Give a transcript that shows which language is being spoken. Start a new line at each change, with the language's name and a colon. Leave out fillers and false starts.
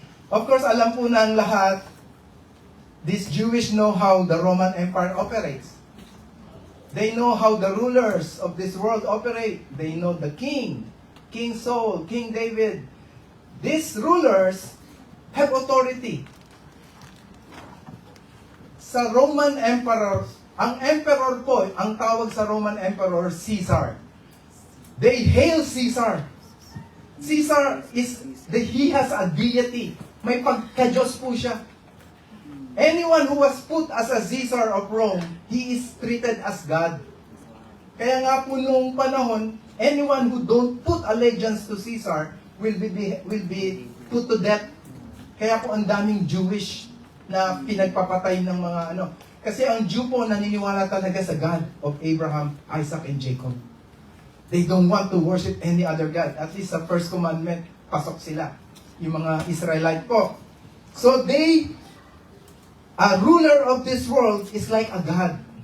English: Of course,
Filipino: alam po na ang lahat,
English: these Jewish know how the Roman Empire operates. They know how the rulers of this world operate. They know the king, King Saul, King David. These rulers have authority.
Filipino: Sa Roman emperor, ang emperor po, ang tawag sa Roman emperor, Caesar.
English: They hail Caesar. Caesar he has a deity.
Filipino: May pagka-Diyos po siya.
English: Anyone who was put as a Caesar of Rome, he is treated as God.
Filipino: Kaya nga po noong panahon,
English: anyone who don't put allegiance to Caesar will be put to death.
Filipino: Kaya po ang daming Jewish na pinagpapatay ng mga ano. Kasi ang Jew po naniniwala talaga sa God of Abraham, Isaac, and Jacob.
English: They don't want to worship any other God. At least sa first commandment,
Filipino: pasok sila. Yung mga Israelite po.
English: So a ruler of this world is like a God.